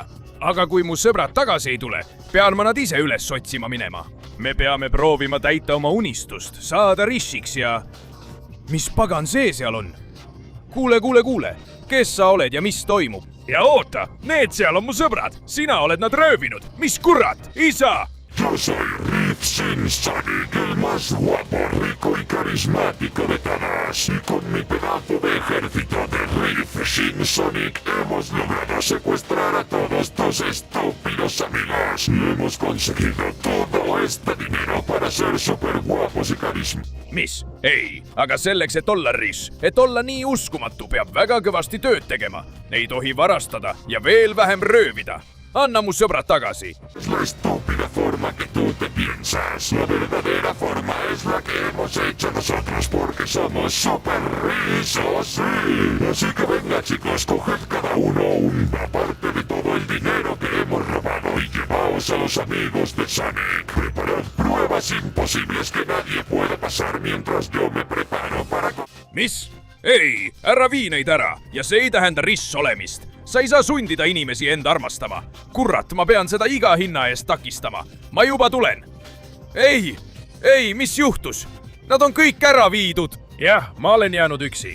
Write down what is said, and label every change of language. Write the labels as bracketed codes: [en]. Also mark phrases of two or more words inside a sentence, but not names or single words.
[et] Aga kui mu sõbrad tagasi ei tule, pean ma nad ise üles otsima minema. Me peame proovima täita oma unistust, saada rissiks ja... Mis pagan see seal on? Kuule, kes sa oled ja mis toimub? Ja oota, need seal on mu sõbrad. Sina oled nad röövinud. Mis kurat? Isa! [es] Yo soy Riff Shin Sonic, el más guapo, rico y carismático de todos. Y con mi pedazo de ejército de Riff Shin Sonic hemos logrado secuestrar a todos tus estúpidos amigos. Y hemos conseguido todo este dinero para ser super guapos y carismáticos. [et] Mis? Ei, aga selleks, et olla riss, et olla nii uskumatu, peab väga kõvasti tööd tegema. Ei tohi varastada ja veel vähem röövida. Anna mu sõbrad tagasi. [es] Es la estúpida forma que tú te piensas. La verdadera forma es la que hemos hecho nosotros porque somos super rizos, sí. Así que venga, chicos, coged cada uno una parte de todo el dinero que hemos robado y llevaos a los amigos de Sonic. Preparad pruebas imposibles que nadie pueda pasar mientras yo me preparo para... [et] Mis? Ei, ära vii neid ära ja see ei tähenda riss olemist. Sa ei saa sundida inimesi enda armastama. Kurat, ma pean seda iga hinna eest takistama. Ma juba tulen. Ei, mis juhtus? Nad on kõik ära viidud. Jah, ma olen jäänud üksi.